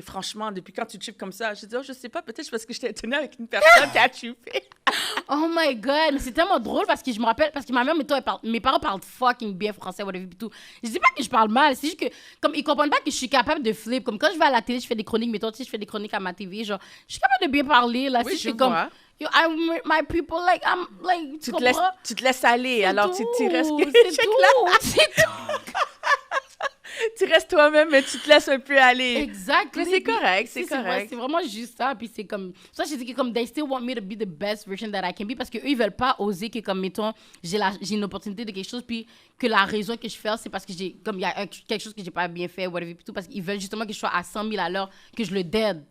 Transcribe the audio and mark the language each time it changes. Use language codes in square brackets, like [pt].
[fr] Franchement, depuis quand tu chupes comme ça? Je dis, je sais pas, peut-être parce que j'étais étonnée avec une personne qui a chupé. [en] Oh my God, [fr] mais c'est tellement drôle parce que je me rappelle, parce que ma mère, mes parents parlent fucking bien français, whatever, et tout. Je dis pas que je parle mal, c'est juste que, comme, ils comprennent pas que je suis capable de flip. Comme quand je vais à la télé, je fais des chroniques, mettons, tu sais, je fais des chroniques à ma TV, genre, je suis capable de bien parler, là. Oui, si je je fais comme, vois. [en] yo, my people, like, I'm, like, [fr] Tu te laisses aller, alors tu restes... C'est tout, c'est tout. Tu restes toi-même, mais tu te laisses un peu aller. Exact. Mais c'est correct, c'est correct. Vrai, c'est vraiment juste ça. Puis c'est comme... Ça, je dis que comme, [en] they still want me to be the best version that I can be [fr] parce qu'eux, ils veulent pas oser que, comme, mettons, j'ai une opportunité de quelque chose, puis que la raison que je fais, c'est parce que il y a quelque chose que j'ai pas bien fait, whatever, puis tout, parce qu'ils veulent justement que je sois à 100 000 à l'heure, que je le dead.